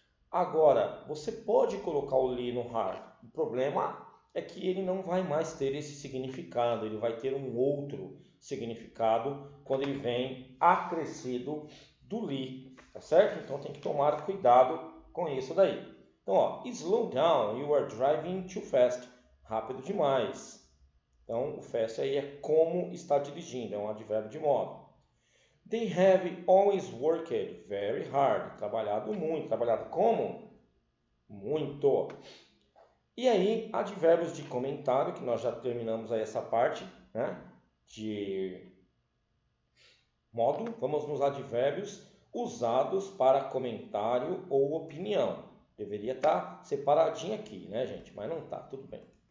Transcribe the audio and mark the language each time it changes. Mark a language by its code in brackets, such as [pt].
[pt] Agora, você pode colocar o li no hard. O problema é que ele não vai mais ter esse significado. Ele vai ter um outro significado quando ele vem acrescido do li, tá certo? Então tem que tomar cuidado com isso daí. Então, ó, [en] slow down, you are driving too fast. [pt] Rápido demais. Então, o fast aí é como está dirigindo, é um advérbio de modo. [en] They have always worked very hard. [pt] Trabalhado muito. Trabalhado como? Muito. E aí, advérbios de comentário, que nós já terminamos aí essa parte, né? De modo. Vamos nos advérbios usados para comentário ou opinião. Deveria estar separadinho aqui, né, gente? Mas não tá, tudo bem.